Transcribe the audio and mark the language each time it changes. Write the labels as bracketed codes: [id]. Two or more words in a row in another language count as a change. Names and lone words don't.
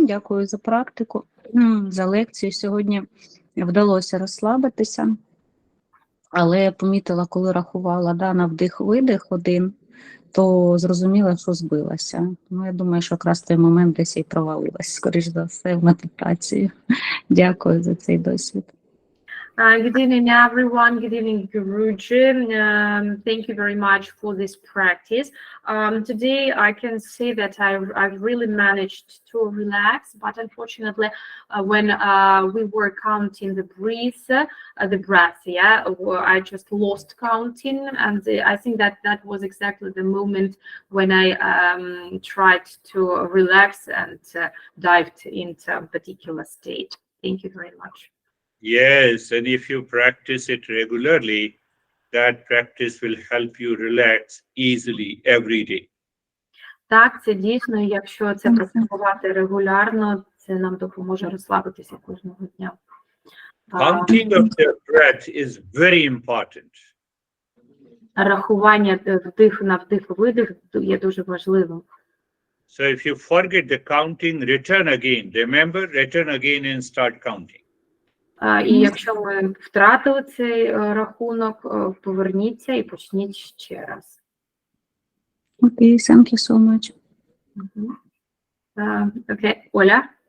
[uk] Дякую за практику, за лекцію. Сьогодні вдалося розслабитися, але я помітила, коли рахувала на вдих-видих 1, то зрозуміла, що збилася. Тому я думаю, що якраз той момент десь і провалилась, скоріш за все, в медитацію. Дякую за цей досвід. [en] Good evening, everyone. Good evening, Guruji. Thank you very much for this practice. Today, I can say that I've really managed to relax, but unfortunately, when we were counting the breath, I just lost counting, and I think that was exactly the moment when I tried to relax and dived into a particular state. Thank you very much. Yes, and if you practice it regularly, that practice will help you relax easily every day. [uk] Так, це дійсно, якщо це практикувати регулярно, це нам допоможе розслабитися кожного дня. [en] Counting of the breath is very important. [uk] Рахування вдих на вдих-видих є дуже важливим. [en] So if you forget the counting, return again. Remember, return again and start counting. [uk] І якщо ми втратили цей рахунок, поверніться і почніть ще раз. Окей, [en] thank you so much. [uk] Окей, Оля?